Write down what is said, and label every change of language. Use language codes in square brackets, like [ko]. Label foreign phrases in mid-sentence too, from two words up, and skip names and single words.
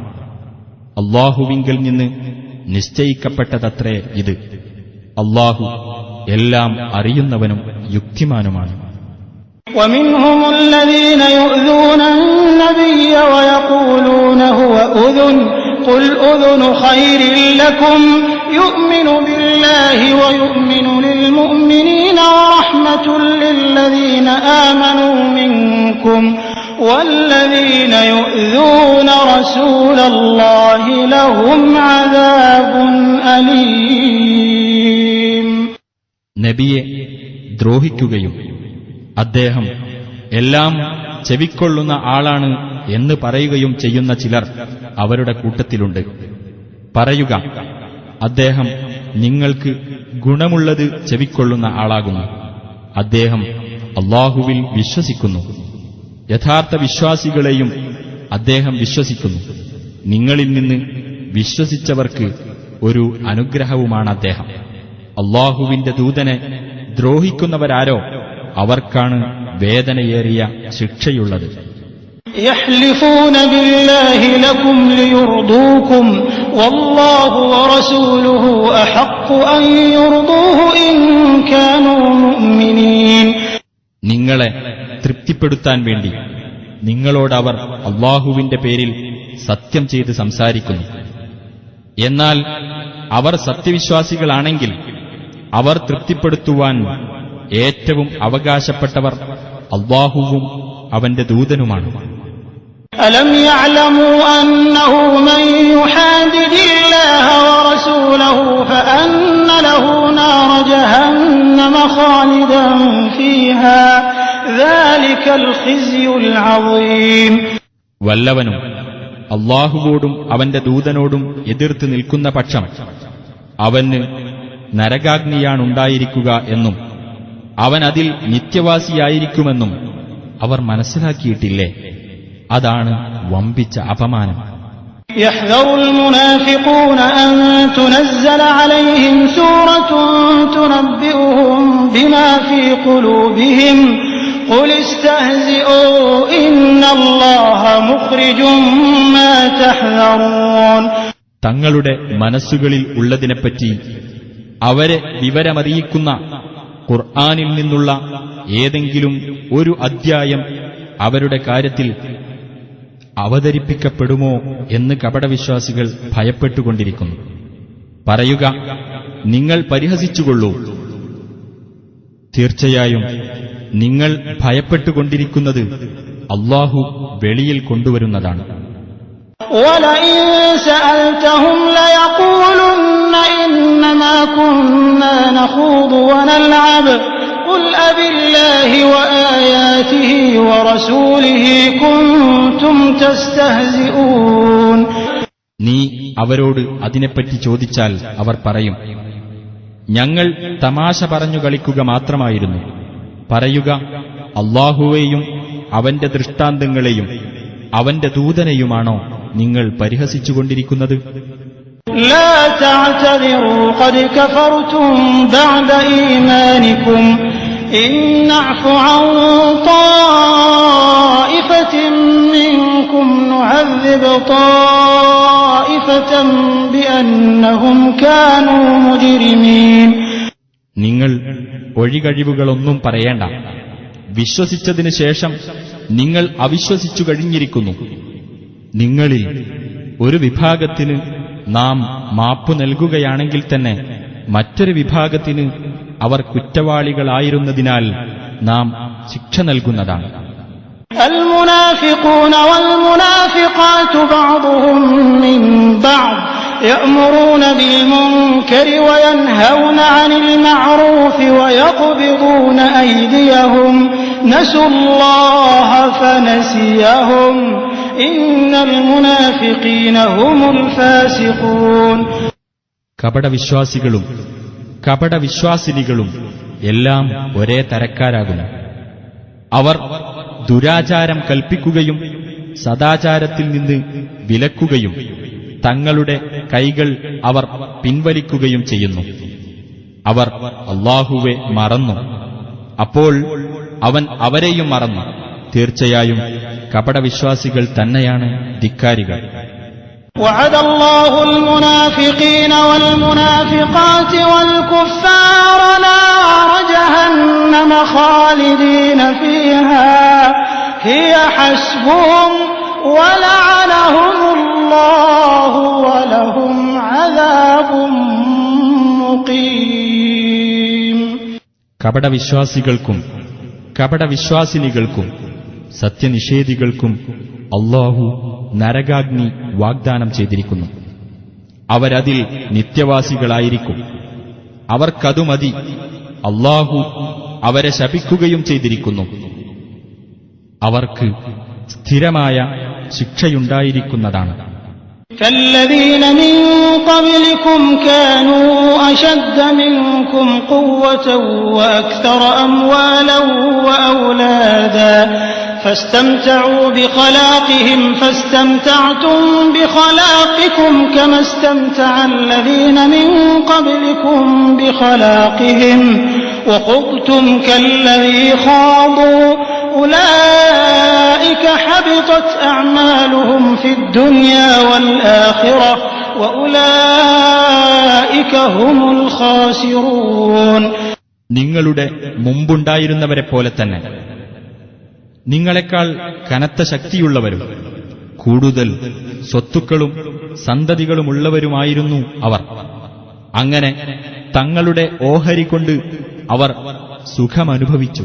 [ml] അല്ലാഹുവിങ്കൽ നിന്ന് നിശ്ചയിക്കപ്പെട്ടതത്രേ ഇത്. അല്ലാഹു എല്ലാം അറിയുന്നവനും യുക്തിമാനുമാണ്. [ar] ومنهم الذين يؤذون النبي ويقولون هو أذن قل أذن خير لكم يؤمن بالله ويؤمن للمؤمنين ورحمة للذين آمنوا منكم والذين يؤذون رسول الله لهم عذاب أليم. [ml] നബിയെ ദ്രോഹിക്കുകയും അദ്ദേഹം എല്ലാം ചെവിക്കൊള്ളുന്ന ആളാണ് എന്ന് പറയുകയും ചെയ്യുന്ന ചിലർ അവരുടെ കൂട്ടത്തിലുണ്ട്. പറയുക, അദ്ദേഹം നിങ്ങൾക്ക് ഗുണമുള്ളത് ചെവിക്കൊള്ളുന്ന ആളാകുന്നു. അദ്ദേഹം അല്ലാഹുവിൽ വിശ്വസിക്കുന്നു. യഥാർത്ഥ വിശ്വാസികളെയും അദ്ദേഹം വിശ്വസിക്കുന്നു. നിങ്ങളിൽ നിന്ന് വിശ്വസിച്ചവർക്ക് ഒരു അനുഗ്രഹവുമാണ് അദ്ദേഹം. അല്ലാഹുവിന്റെ ദൂതനെ ദ്രോഹിക്കുന്നവരാരോ അവർക്കാണ് വേദനയേറിയ ശിക്ഷയുള്ളത്. [ar] يحلفون بالله لكم ليرضوكم والله ورسوله أحق أن يرضوه إن كانوا مؤمنين. [ml] നിങ്ങളെ തൃപ്തിപ്പെടുത്താൻ വേണ്ടി നിങ്ങളോടവർ അല്ലാഹുവിന്റെ പേരിൽ സത്യം ചെയ്ത് സംസാരിക്കുന്നു. എന്നാൽ അവർ സത്യവിശ്വാസികളാണെങ്കിൽ അവർ തൃപ്തിപ്പെടുത്തുവാൻ ഏറ്റവും അവകാശപ്പെട്ടവർ അല്ലാഹുവും അവന്റെ ദൂതനുമാണ്. [ar] ألم يعلموا أنه من يحادد الله ورسوله فأن له نار جهنم خالدا فيها ذلك الخزي العظيم. [ml] വല്ലവനും അല്ലാഹുവോടും അവന്റെ ദൂതനോടും എതിർത്ത് നിൽക്കുന്ന പക്ഷം അവന് നരകാഗ്നിയാണുണ്ടായിരിക്കുക എന്നും അവൻ അതിൽ നിത്യവാസിയായിരിക്കുമെന്നും അവർ മനസ്സിലാക്കിയിട്ടില്ലേ? അതാണ് വമ്പിച്ച അപമാനം. [ar] يحذر المنافقون أن تنزل عليهم سورة تنبئهم بما في قلوبهم قل استهزئوا إن الله مخرج ما تحذرون. [ml] തങ്ങളുടെ മനസ്സുകളിൽ ഉള്ളതിനെപ്പറ്റി അവരെ വിവരമറിയിക്കുന്ന ഖുർആനിൽ നിന്നുള്ള ഏതെങ്കിലും ഒരു അദ്ധ്യായം അവരുടെ കാര്യത്തിൽ അവതരിപ്പിക്കപ്പെടുമോ എന്ന് കപടവിശ്വാസികൾ ഭയപ്പെട്ടുകൊണ്ടിരിക്കുന്നു. പറയുക, നിങ്ങൾ പരിഹസിച്ചുകൊള്ളൂ. തീർച്ചയായും നിങ്ങൾ ഭയപ്പെട്ടുകൊണ്ടിരിക്കുന്നത് അല്ലാഹു വെളിയിൽ കൊണ്ടുവരുന്നതാണ്. [ar] وَلَئِن سَأَلْتَهُمْ لَيَقُولُنَّ إِنَّمَا كُنَّا نَخُوضُ وَنَلْعَبُ قُلْ أَبِاللَّهِ وَآيَاتِهِ وَرَسُولِهِ كُنتُمْ تَسْتَهْزِئُونَ [ml] നീ അവരോട് അതിനെപ്പറ്റി ചോദിച്ചാൽ അവർ പറയും, ഞങ്ങൾ തമാശ പറഞ്ഞു കളിക്കുക മാത്രമായിരുന്നു. പറയുക, അല്ലാഹുവേയും അവന്റെ ദൃഷ്ടാന്തങ്ങളെയും അവന്റെ ദൂതനെയുമാണോ നിങ്ങൾ പരിഹസിച്ചുകൊണ്ടിരിക്കുന്നത്? [ar] لا تعتذروا قد كفرتم بعد إيمانكم إن نعف عن طائفة منكم نعذب طائفة بأنهم كانوا مجرمين. [ml] നിങ്ങൾ ഒഴികഴിവുകളൊന്നും പറയേണ്ട. വിശ്വസിച്ചതിനു ശേഷം നിങ്ങൾ അവിശ്വസിച്ചു കഴിഞ്ഞിരിക്കുന്നു. നിങ്ങളിൽ ഒരു വിഭാഗത്തിന് നാം മാപ്പു നൽകുകയാണെങ്കിൽ തന്നെ മറ്റൊരു വിഭാഗത്തിന് അവർ കുറ്റവാളികളായിരുന്നതിനാൽ നാം ശിക്ഷ നൽകുന്നതാണ്. [ar] المنافقون والمنافقات بعضهم من بعض يأمرون بالمنكر وينهون عن المعروف ويقبضون أيديهم نسوا الله فنسيهم إن المنافقين هم الفاسقون. [ml] കപടവിശ്വാസികളും കപടവിശ്വാസിനികളും എല്ലാം ഒരേ തരക്കാരാകുന്നു. അവർ ദുരാചാരം കൽപ്പിക്കുകയും സദാചാരത്തിൽ നിന്ന് വിലക്കുകയും തങ്ങളുടെ കൈകൾ അവർ പിൻവലിക്കുകയും ചെയ്യുന്നു. അവർ അല്ലാഹുവെ മറന്നു, അപ്പോൾ അവൻ അവരെയും മറന്നു. തീർച്ചയായും കപടവിശ്വാസികൾ തന്നെയാണ് ധിക്കാരികൾ. [ar] وعد الله المنافقين والمنافقات والكفار نار جهنم خالدين فيها هي حسبهم ولعنهم الله ولهم عذاب مقيم. [ml] കപടവിശ്വാസികൾക്കും കപടവിശ്വാസിനികൾക്കും സത്യനിഷേധികൾക്കും അല്ലാഹു നരകാഗ്നി വാഗ്ദാനം ചെയ്തിരിക്കുന്നു. അവരതിൽ നിത്യവാസികളായിരിക്കും. അവർക്കതു മതി. അല്ലാഹു അവരെ ശപിക്കുകയും ചെയ്തിരിക്കുന്നു. അവർക്ക് സ്ഥിരമായ ശിക്ഷയുണ്ടായിരിക്കുന്നതാണ്. [ar] كالذين من قبلكم كانوا أشد منكم قوة وأكثر أموالا وأولادا فاستمتعوا بخلاقهم فاستمتعتم بخلاقكم كما استمتع الذين من قبلكم بخلاقهم وخضتم كالذي خاضوا أولئك حبطت أعمالهم في الدنيا والآخرة وأولئك هم الخاسرون. [ml] നിങ്ങളുടെ മുമ്പുണ്ടായിരുന്നവരെ പോലെ തന്നെ നിങ്ങളെക്കാൾ കനത്ത ശക്തിയുള്ളവരും കൂടുതൽ സ്വത്തുക്കളും സന്തതികളുമുള്ളവരുമായിരുന്നു അവർ. അങ്ങനെ തങ്ങളുടെ ഓഹരി കൊണ്ട് അവർ സുഖമനുഭവിച്ചു.